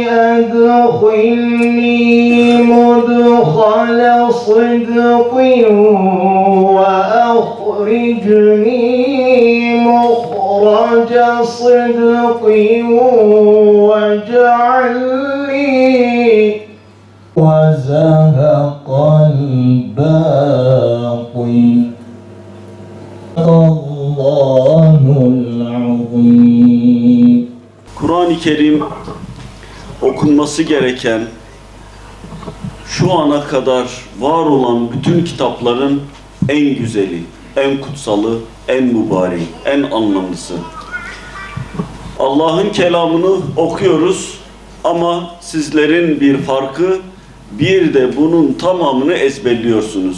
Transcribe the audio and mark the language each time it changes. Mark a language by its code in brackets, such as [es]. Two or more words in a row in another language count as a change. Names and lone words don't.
[ar] أدخلني مدخل صدق وأخرجني مخرج صدق واجعل لي وزهق الباطل الله العظيم. [tr] Kur'an-ı Kerim okunması gereken, şu ana kadar var olan bütün kitapların en güzeli, en kutsalı, en mübareği, en anlamlısı. Allah'ın kelamını okuyoruz ama sizlerin bir farkı, bir de bunun tamamını ezberliyorsunuz.